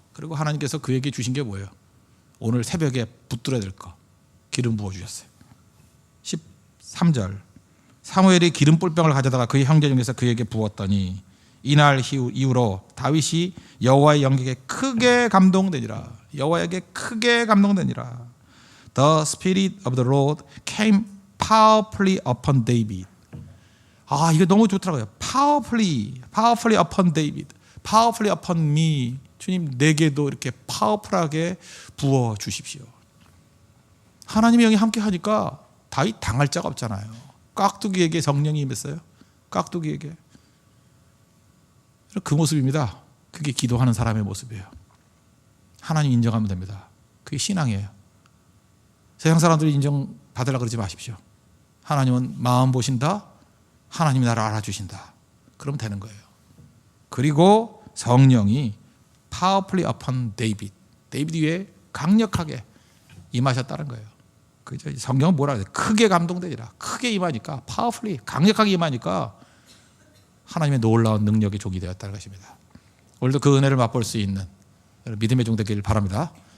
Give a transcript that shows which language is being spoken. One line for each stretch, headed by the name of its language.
Korean: 그리고 하나님께서 그에게 주신 게 뭐예요? 오늘 새벽에 붙들어야 될 거 기름 부어주셨어요. 13절 사무엘이 기름 뿔병을 가져다가 그의 형제 중에서 그에게 부었더니 이날 이후로 다윗이 여호와의 영광에 크게 감동되니라. 여호와에게 크게 감동되니라.
English: The Spirit of the Lord came powerfully upon David.
Korean: 이거 너무 좋더라고요.
English: Powerfully upon David. Powerfully upon me.
Korean: 주님 내게도 이렇게 파워풀하게 부어 주십시오. 하나님의 영이 함께 하니까 다윗 당할 자가 없잖아요. 깍두기에게 성령이 임했어요. 깍두기에게. 그 모습입니다. 그게 기도하는 사람의 모습이에요. 하나님 인정하면 됩니다. 그게 신앙이에요. 세상 사람들이 인정받으려고 그러지 마십시오. 하나님은 마음 보신다. 하나님이 나를 알아주신다. 그러면 되는 거예요. 그리고 성령이
English: powerfully upon David.
Korean: 데이비드 위에 강력하게 임하셨다는 거예요. 그죠? 성경은 뭐라 그래요? 크게 감동되리라. 크게 임하니까 powerfully 강력하게 임하니까 하나님의 놀라운 능력의 종이 되었다는 것입니다. 오늘도 그 은혜를 맛볼 수 있는 믿음의 종 되기를 바랍니다.